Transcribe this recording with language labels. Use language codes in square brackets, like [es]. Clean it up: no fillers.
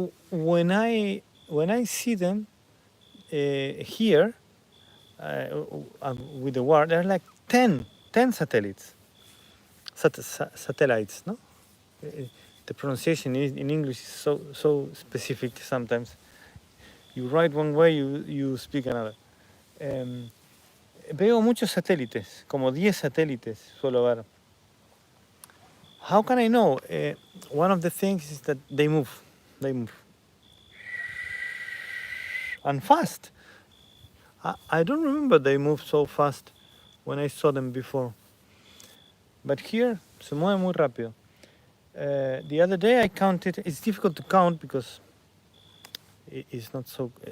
[en] When I see them here with the word, there are like 10 satellites. Satellites, no? The pronunciation in English is so specific sometimes. You write one way, you speak another. [es] Veo muchos satélites, como 10 satélites suelo ver. [en] How can I know? One of the things is that they move. And fast. I don't remember they moved so fast when I saw them before. But here, [es] se mueve muy rápido. [en] The other day I counted. It's difficult to count because it's not so.